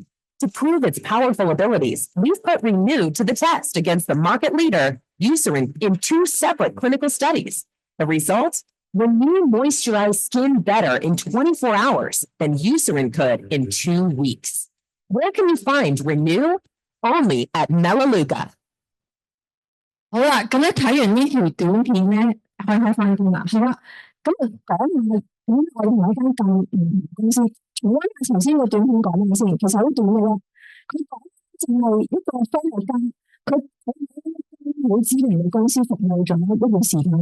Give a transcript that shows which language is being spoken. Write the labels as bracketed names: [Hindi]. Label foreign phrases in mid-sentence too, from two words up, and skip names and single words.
[English] To prove its powerful abilities, we've put Renew to the test against the market leader, Eucerin, in 2 separate clinical studies. The result? Renew moisturized skin better in 24 hours than Eucerin could in 2 weeks. Where can you find Renew? Only at Melaleuca. [Cantonese] 好啦，咁咧睇完呢條短片咧，開翻工啦，係啦。咁講下點解我哋同一間咁唔同公司？重溫下頭先個短片講咩先？其實好短嘅喎。佢講就係一個科學家，佢喺好知名嘅公司服務咗一段時間。